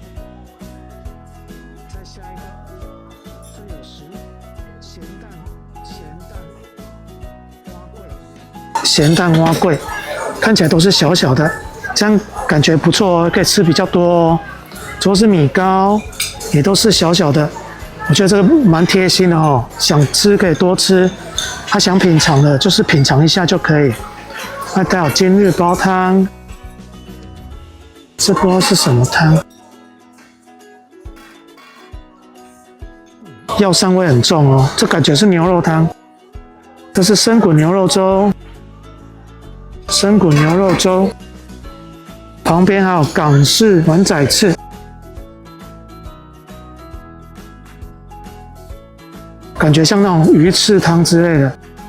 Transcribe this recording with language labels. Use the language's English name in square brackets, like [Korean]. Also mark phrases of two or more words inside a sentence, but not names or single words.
[Chinese] 再下一個，這有鹹蛋碗粿，看起來都是小小的，這樣感覺不錯哦，可以吃比較多哦。主要是米糕，也都是小小的，我覺得這個蠻貼心的哦。想吃可以多吃，他想品嘗的就是品嘗一下就可以。那還有今日煲湯，這不知道是什麼湯，藥膳味很重哦，這感覺是牛肉湯。這是生滾牛肉粥。生滾牛肉粥，旁邊還有港式碗仔翅，感覺像那種魚翅湯之類的。